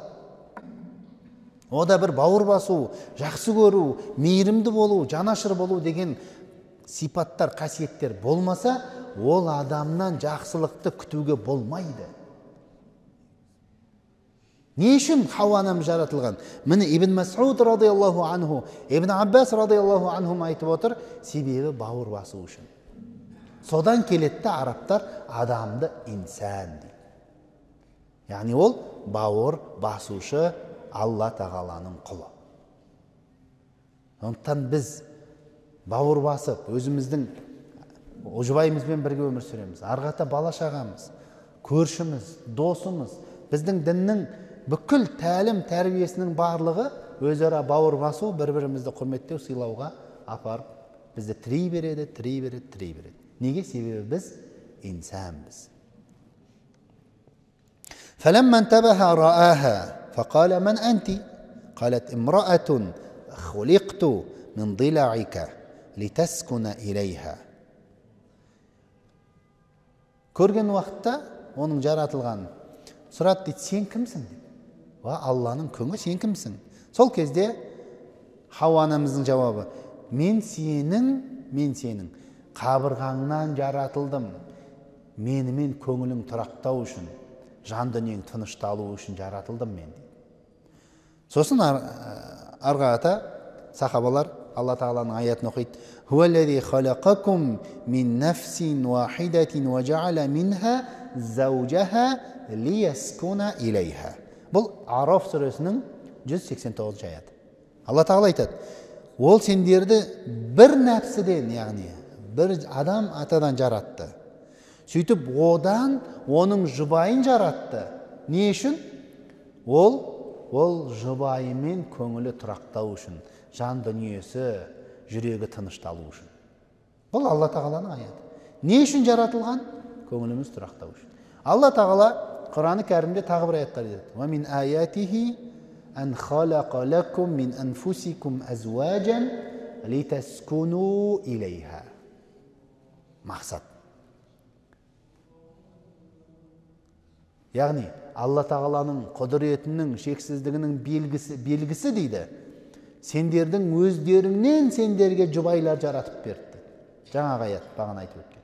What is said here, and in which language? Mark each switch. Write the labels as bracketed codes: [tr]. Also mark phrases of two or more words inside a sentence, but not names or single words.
[kk] О да бір бауыр басу, жақсы көру, мейірімді болу, жанашыр болу деген сипаттар, қасиеттер болмаса, ол адамнан жақсылықты күтуге болмайды. Не үшін Хауа анам жаратылған? Міне Ибн Мас'уд [ar] رضي الله عنه, [kk] Ибн Аббас [ar] رضي الله عنهم [kk] айтып отыр, себебі бауыр басу үшін. Содан келетті арабтар адамды инсан дейді. Яғни ол бауыр басушы Алла тағаланың құлы. Сондықтан біз бауыр басып, өзіміздің жұбайымызбен бірге өмір сүреміз. Арғата бала шағамыз, көршіміз, досымыз, біздің діннің бүкіл тәлім тәрбиесінің барлығы өзара бауыр басу, бір-бірімізді құрметтеу, сыйлауға апарып, бізді тірей береді. Неге? Себебі біз инсанбыз. [ar] فلما انتبه رآها فقال من أنت؟ قالت امرأة خلقت من ضلعك لتسكن إليها. [kk] Көрген уақытта оның жаратылған сұрат дейді, сен кімсің? Алланың күңі, сен кімсің? Сол кезде Хауа анамыздың жауабы, мен сенің қабырғаңнан жаратылдым. Менімен көңілің тұрақтау үшін, жан дүниең тынышталу үшін жаратылдым мен. Сосын арғата сахабалар Алла Тағаланың аятын оқиды. [ar] هو الذي خلقكم من نفس واحدة وجعل منها زوجها ليسكن إليها. [kk] Бұл Араф сүресінің 189 аяты. Алла Тағала айтады, ол сендерді бір нәпсіден, яғни бір адам атадан жаратты. Сөйтіп одан оның жұбайын жаратты. Не үшін? Ол жұбайымен көңілі тұрақтау үшін, жан дүниесі, жүрегі тынышталу үшін. Бұл Алла Тағаланың аяты. Не үшін жаратылған? Көңіліміз тұрақтау үшін. Алла Тағала Құран-ы Кәрімде тағы бір аяттар деді. [ar] ومن آياته أن خلق لكم من أنفسكم أزواجا لتسكنوا إليها. [kk] Мақсат. Яғни Алла Тағаланың құдіретінің, шексіздігінің белгісі дейді. Сендердің өздеріңнен сендерге жұбайлар жаратып берді. Жаңағы аят бағана айтып өткен.